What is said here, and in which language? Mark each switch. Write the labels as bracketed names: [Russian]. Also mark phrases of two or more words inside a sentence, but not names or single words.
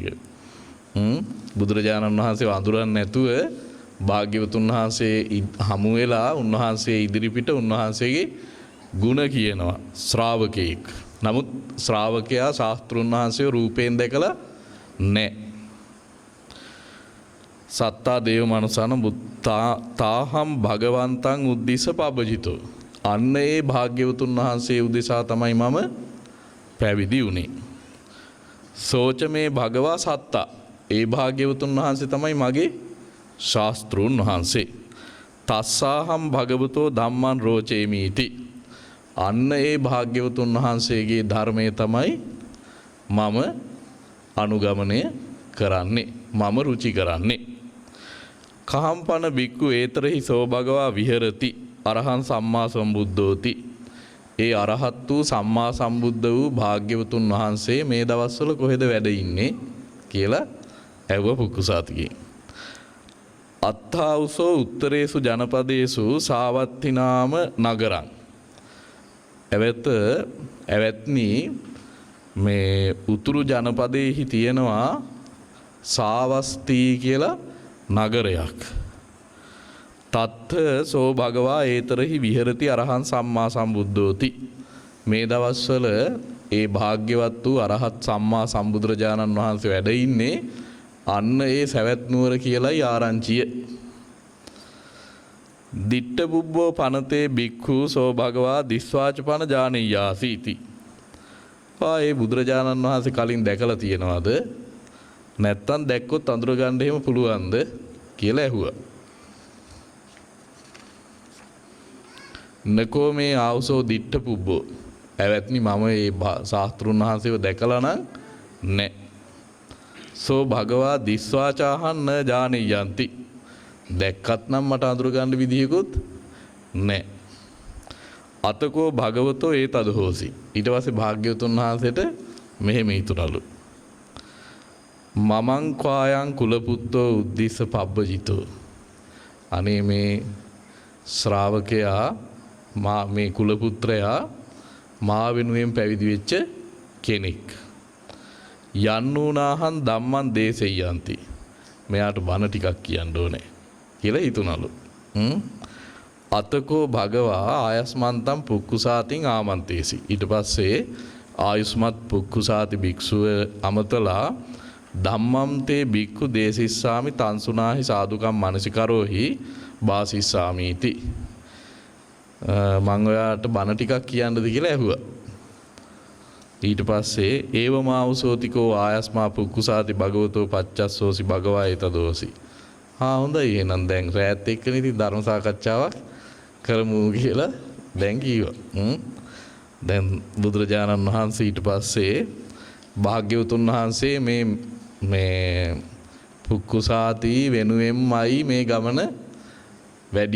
[Sinhala] බුදුරජාණන් වහන්සේ වඳුරන්නේ නැතුව භාග්‍යවතුන් වහන්සේ හමු වෙලා උන්වහන්සේ ඉදිරිපිට උන්වහන්සේගේ ගුණ කියනවා ශ්‍රාවකෙක්. නමුත් ශ්‍රාවකයා ශාස්ත්‍රුන් වහන්සේ රූපයෙන් දැකලා නැහැ. [Pali] සත්තා දේව මනුසාන තාහම් භගවන්තං උද්දිස්ස පබජිතෝ [Sinhala] අන්න ඒ භාග්‍යවතුන් වහන්සේ උදෙසා තමයි මම පැවිදි වුණේ. [Pali] සෝච මේ භගවා සත්තා [Sinhala] ඒ භාග්‍යවතුන් වහන්සේ තමයි මගේ ශාස්ත්‍රූන් වහන්සේ. [Pali] තස්සාහම් භගවතෝ ධම්මං රෝචේමීති [Sinhala] අන්න ඒ භාග්‍යවතුන් වහන්සේගේ ධර්මය තමයි මම අනුගමනය කරන්නේ මම රුචි කරන්නේ. [Pali] කහම්පන බික්කු ඒතරෙහි සෝ භගවා විහෙරති අරහං සම්මා සම්බුද්ධෝති [Sinhala] ඒ අරහත් වූ සම්මා සම්බුද්ධ වූ භාග්‍යවතුන් වහන්සේ මේ දවස්වල කොහෙද වැඩ ඉන්නේ කියලා ඇහුව පුක්කුසාතිගේ. [Pali] අත්තාවුසෝ උත්තරේසු ජනපදේසු සාවත්තිනාම නගරං [Sinhala] ඇවැත්නි මේ උතුරු ජනපදයේහි තියෙනවා සාවස්තී කියලා නගරයක්. [Pali] තත්ත සෝ භගවා ඒතරෙහි විහෙරති අරහං සම්මා සම්බුද්ධෝති [Sinhala] මේ දවස්වල ඒ භාග්‍යවත් වූ අරහත් සම්මා සම්බුදුරජාණන් වහන්සේ වැඩ ඉන්නේ අන්න ඒ සවැත් නුවර කියලායි ආරංචිය. [Pali] දිට්ඨ බුබ්බෝ පනතේ බික්ඛු සෝ භගවා දිස්වාචපන ජානීයාසීති. [Sinhala] ඒ බුදුරජාණන් වහන්සේ කලින් දැකලා තියෙනවද? නැත්තම් දැක්කොත් අඳුර ගන්න එහෙම පුළුවන්ද කියලා ඇහුවා. [Pali] නකෝ මේ ආවසෝ දිට්ඨ පුබ්බෝ [Sinhala] ඇවැත්නි මම මේ ශාස්ත්‍රුන් වහන්සේව දැකලා නම් නැහැ. [Pali] සෝ භගවා දිස්වාචාහන් න ජානීයන්ති [Sinhala] දැක්කත් නම් මට අඳුර ගන්න විදිහකුත් නැහැ. [Pali] අතකෝ භගවතෝ ඒ තදහෝසි [Sinhala] ඊට පස්සේ භාග්‍යවතුන් වහන්සේට මෙහෙම හිතුණලු. [Pali] මමං ක්වායං කුලපුත්තෝ උද්දිස්ස පබ්බජිතෝ [Sinhala] අනේ මේ ශ්‍රාවකයා මේ කුල පුත්‍රයා මා වෙනුවෙන් පැවිදි වෙච්ච කෙනෙක්. [Pali] යන්නූනාහං ධම්මං දේසෙය්‍යන්ති. [Sinhala] මෙයාට බණ ටිකක් කියන්න ඕනේ කියලා හිතුණලු. [Pali] අතකෝ භගවා ආයස්මන්තම් පුක්කුසාතින් ආමන්තේසි. [Sinhala] ඊට පස්සේ ආයුස්මත් පුක්කුසාති භික්ෂුව අමතලා [Pali] ධම්මම් තේ භික්ඛු දේසිස්සාමි තංසුනාහි සාදුකම් මනසිකරෝහි වාසිස්සාමීති. [Sinhala] මං ඔයාට බණ ටිකක් කියන්නද කියලා ඇහුවා. ඊට පස්සේ [Pali] ඒවමාවසෝතිකෝ ආයස්මා පුක්කුසාති භගවතෝ පච්චස්සෝසි භගවා එතදෝසි. [Sinhala] හොඳයි එහෙනම් දැන් රැත් එක්කනේ ඉතින් ධර්ම සාකච්ඡාවක් කරමු කියලා දැන් කිව්වා. දැන් බුදුරජාණන් වහන්සේ ඊට පස්සේ භාග්‍යවතුන් වහන්සේ මේ පුක්කුසාති වෙනුවෙන්මයි මේ ගමන වැඩි.